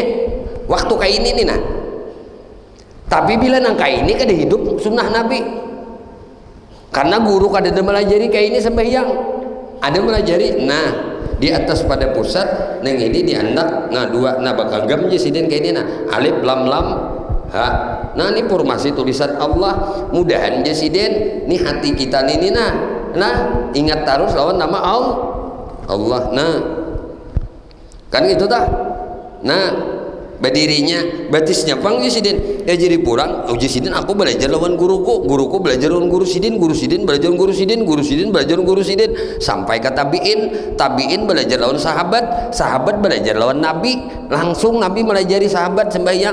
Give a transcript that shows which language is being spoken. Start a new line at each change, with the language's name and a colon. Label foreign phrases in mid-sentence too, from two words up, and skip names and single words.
Banjar: Waktu kayak ini nih nah. Tapi bila nang kayak ini kada hidup sunnah Nabi. Karena guru kada melajari kayak ini sembahyang. Ada melajari, nah di atas pada pusat neng ini diandak nah dua nah bakal gam je sidin kayak ini nah
Arabic: ألف لام لام هاء.
Banjar: Nah ini formasi tulisan Allah, mudahan je sidin nih hati kita ini nah ingat terus lawan nama Allah. Nah kan gitu tah. Nah berdirinya batisnya pang je sidin ya jadi kurang uji sidin aku belajar lawan guruku belajar lawan guru sidin belajar lawan guru sidin belajar lawan guru sidin sampai ke tabiin belajar lawan sahabat belajar lawan Nabi, langsung Nabi melajari sahabat sembahyang.